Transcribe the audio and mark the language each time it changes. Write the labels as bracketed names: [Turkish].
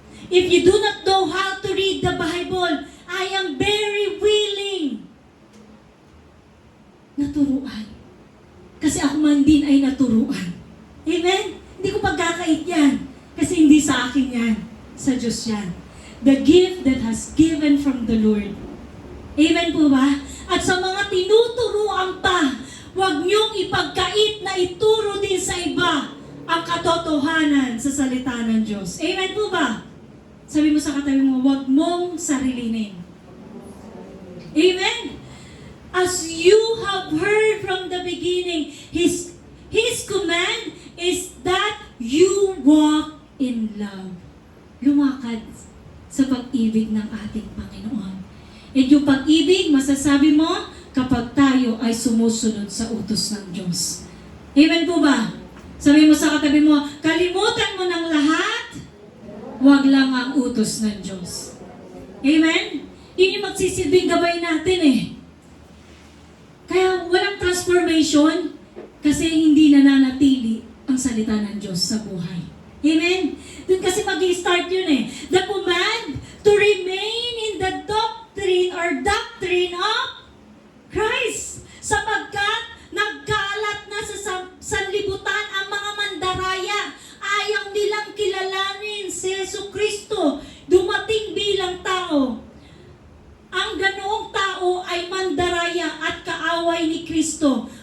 [English] If you do not know how to read the Bible, I am very willing [Filipino] naturuan. Kasi ako man din ay naturuan. Amen? Hindi ko pagkakait yan. Kasi hindi sa akin yan. Sa Diyos yan. [English] The gift that has given from the Lord. [Filipino] Amen po ba? At sa mga tinuturuan pa, huwag niyong ipagkait na ituro din sa iba ang katotohanan sa salita ng Diyos. Amen po ba? Sabi mo sa katabi mo, huwag mong sarilinin. Amen? [English] As you have heard from the beginning, His command is that you walk in love. [Filipino] Lumakad sa pag-ibig ng ating Panginoon. At yung pag-ibig, masasabi mo, kapag tayo ay sumusunod sa utos ng Diyos. Amen po ba? Sabi mo sa katabi mo, kalimutan mo ng lahat, wag lang ang utos ng Diyos. Amen? Yun yung magsisilbing gabay natin eh. Kaya walang transformation kasi hindi nananatili ang salita ng Diyos sa buhay. Amen? Doon kasi mag-i-start yun eh. [English] The command to remain in the doctrine of Christ. [Filipino] Sapagkat nagkalat na sa sanlibutan ang mga mandaraya. Ayaw nilang kilalanin si Jesucristo. Dumating bilang tao. Ang ganoong tao ay mandaraya at kaaway ni Kristo.